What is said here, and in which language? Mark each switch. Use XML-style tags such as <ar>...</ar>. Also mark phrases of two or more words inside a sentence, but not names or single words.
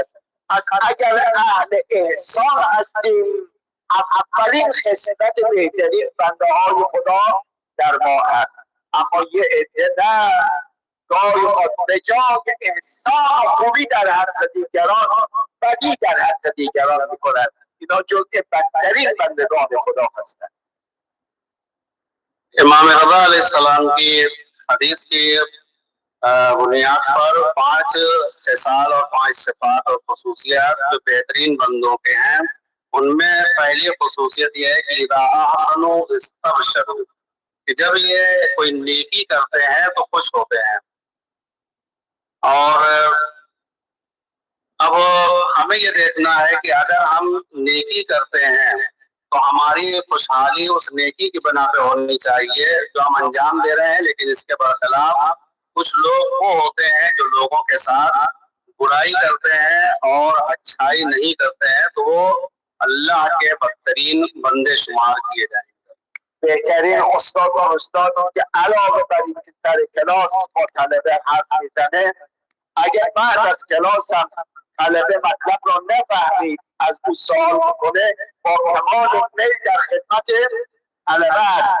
<fa>از اگر اهل احسان هستیم، اولین خصلت بهترین بنده های خدا در ما هست. اما یه عده نه، گاهی به جای احسان خوبی در حق دیگران بدی در حق دیگران می کنند. اینا جزء بدترین بندگان خدا هستند.</fa> <ur>امام رضا علیہ السلام کی حدیث کی بنیاد پر 5 خصال اور 5 صفات اور خصوصیات جو بہترین بندوں کے ہیں، ان میں پہلی خصوصیت یہ ہے کہ</ur> <ar>إذا أحسنوا استبشروا,</ar> <ur>کہ جب یہ کوئی نیکی کرتے ہیں تو خوش ہوتے ہیں. اور اب ہمیں یہ دیکھنا ہے کہ اگر ہم نیکی کرتے ہیں تو ہماری خوشحالی اس نیکی کی بنا پہ ہونی چاہیے جو ہم انجام دے رہے ہیں. لیکن اس کے برخلاف کچھ لوگ وہ ہوتے ہیں جو لوگوں کے ساتھ برائی کرتے ہیں اور اچھائی نہیں کرتے ہیں، تو وہ اللہ کے بدترین بندے شمار کیے جائیں گے.</ur> <fa>بهترین استاد و استادی که علاوه بر اینکه سر کلاس با طلبه حرف میزنه، اگر بعد از کلاس هم طلبه مطلب را نفهمید از او سوال میکنه، با کمال میل در خدمت طلبه است.</fa>